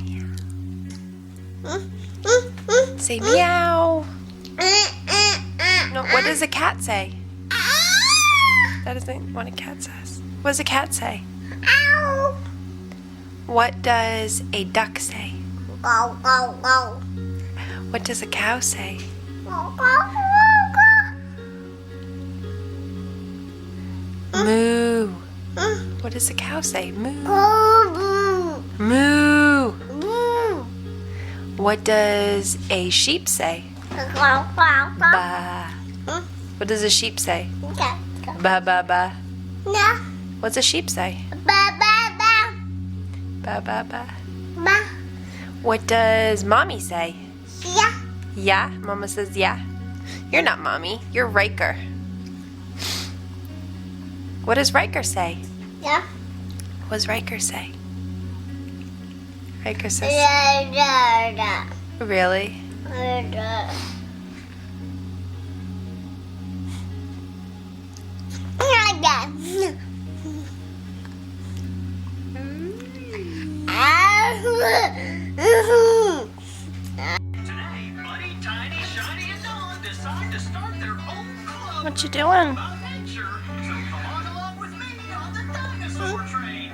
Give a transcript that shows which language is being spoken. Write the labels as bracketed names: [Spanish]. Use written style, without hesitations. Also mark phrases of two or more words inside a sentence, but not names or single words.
[English] Say meow. No, what does a cat say? That isn't what a cat says. What does a cat say? Ow. What does a duck say? Go, go, go. What does a cow say? Go, go, go, go. Moo. What does a cow say? Moo. Boo, Moo. boo, boo. What does a sheep say? Go, go, go. Ba. What does a sheep say? Okay, go. Ba ba ba. No. What's a sheep say? Ba, ba, ba. Ba ba ba. Ba. What does mommy say? Yeah. Yeah? Mama says yeah. You're not mommy. You're Riker. What does Riker say? Yeah. What does Riker say? Riker says... Da, da, Really? da, da. Da, da. Today, Buddy, Tiny, Shiny, and Dawn decide to start their own club What you doing? about nature. So come on along with me on the dinosaur train.